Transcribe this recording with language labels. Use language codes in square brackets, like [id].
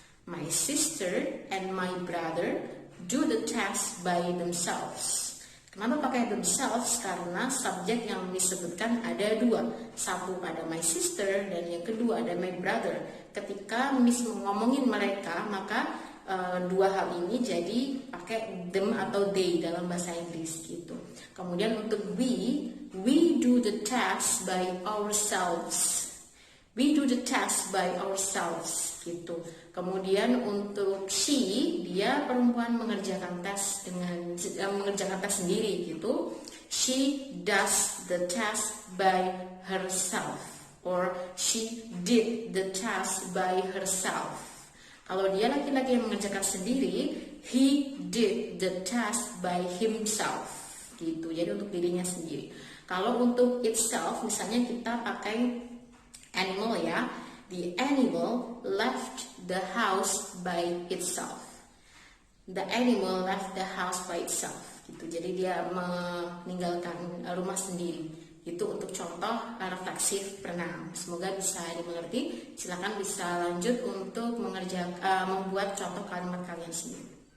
[en] My sister and my brother do the task by themselves. [id] Kenapa pakai themselves? Karena subjek yang disebutkan ada dua. Satu ada my sister dan yang kedua ada my brother. Ketika Miss ngomongin mereka, maka dua hal ini jadi pakai them atau they dalam bahasa Inggris gitu. Kemudian untuk [en] we do the task by ourselves. We do the task by ourselves [id] gitu. Kemudian untuk she, dia perempuan mengerjakan tes sendiri gitu. [en] She does the task by herself or she did the task by herself. [id] Kalau dia laki-laki yang mengerjakan sendiri, [en] he did the task by himself [id] gitu. Jadi untuk dirinya sendiri. Kalau untuk itself, misalnya kita pakai animal ya. [en] The animal left the house by itself. The animal left the house by itself gitu. [id] Jadi dia meninggalkan rumah sendiri. Itu untuk contoh refleksif pronoun. Semoga bisa dimengerti. Silakan bisa lanjut untuk membuat contoh kalimat kalian sendiri.